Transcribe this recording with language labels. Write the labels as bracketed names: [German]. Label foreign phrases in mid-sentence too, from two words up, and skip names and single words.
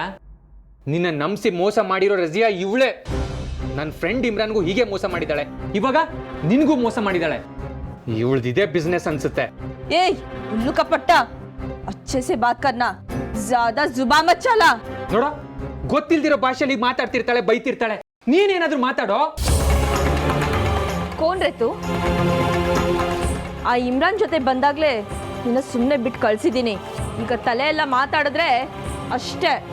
[Kannada] ನಿನ್ನ ನಂಬಿಸಿ ಮೋಸ ಮಾಡಿರೋ ರಜಿಯಾ ಇವಳೆ. ನನ್ನ ಫ್ರೆಂಡ್ ಇಮ್ರಾನ್ಗೂ ಹೀಗೆ ಮೋಸ ಮಾಡಿದಾಳೆ, ಇವಾಗ ನಿನಗೂ ಮೋಸ ಮಾಡಿದಾಳೆ. ಇವಳ್ದಿದೆ ಬಿಸ್ನೆಸ್ ಅನ್ಸುತ್ತೆ. [Hindi] ऐ उल्लू का पट्ठा, अच्छे से बात करना, ज्यादा जुबान मत चला. [Kannada] ನೋಡೋ, ಗೊತ್ತಿಲ್ದಿರೋ ಭಾಷೆಯಲ್ಲಿ ಮಾತಾಡ್ತಿರ್ತಾಳೆ, ಬೈತಿರ್ತಾಳೆ. ನೀನೇನಾದ್ರೂ ಮಾತಾಡೋ. [Hindi] कौन रे तू? [Kannada] ಆ ಇಮ್ರಾನ್ ಜೊತೆ ಬಂದಾಗ್ಲೇ ನಿನ್ನ ಸುಮ್ಮನೆ ಬಿಟ್ಟು ಕಳ್ಸಿದ್ದೀನಿ. ಈಗ ತಲೆ ಎಲ್ಲ ಮಾತಾಡಿದ್ರೆ ಅಷ್ಟೇ.